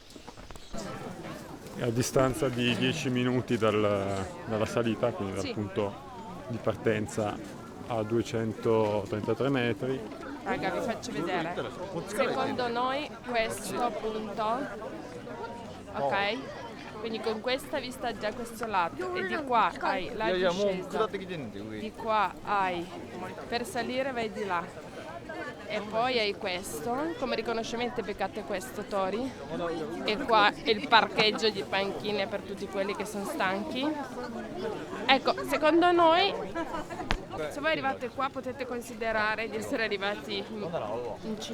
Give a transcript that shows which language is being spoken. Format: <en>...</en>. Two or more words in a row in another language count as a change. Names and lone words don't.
<it>E a distanza di 10 minuti dalla salita, quindi dal Sì. punto di partenza a 233 metri, Raga, vi faccio vedere. Secondo noi questo punto, ok? Quindi con questa vista già questo lato, e di qua hai la</it> <ja>いやいやもう</ja> <it>discesa,</it> <ja>下ってきてんねん上</ja> <it>di qua hai per salire vai di là, e poi hai questo, come riconoscimento beccate questo tori, e qua è il parcheggio di panchine per tutti quelli che sono stanchi. Ecco, secondo noi, se voi arrivate qua potete considerare di essere arrivati in cima.</it>